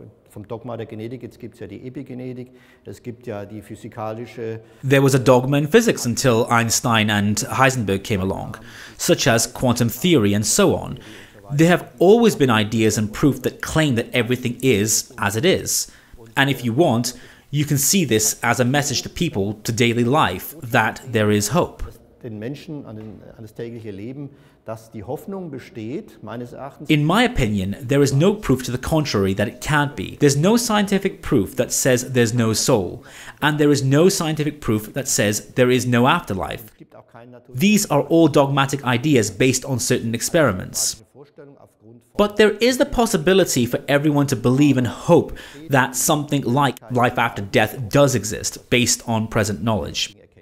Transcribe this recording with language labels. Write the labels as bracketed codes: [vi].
[de] Vom Dogma der Genetik, jetzt gibt es ja die Epigenetik, es gibt ja die physikalische... [en] There was a dogma in physics until Einstein and Heisenberg came along, such as quantum theory and so on. There have always been ideas and proof that claim that everything is as it is. And if you want, you can see this as a message to people, to daily life, that there is hope. [de] Den Menschen an das tägliche Leben, dass die Hoffnung besteht, meines Erachtens. [en] In my opinion, there is no proof to the contrary that it can't be. There's no scientific proof that says there's no soul, and there is no scientific proof that says there is no afterlife. These are all dogmatic ideas based on certain experiments. But there is the possibility for everyone to believe and hope that something like life after death does exist, based on present knowledge.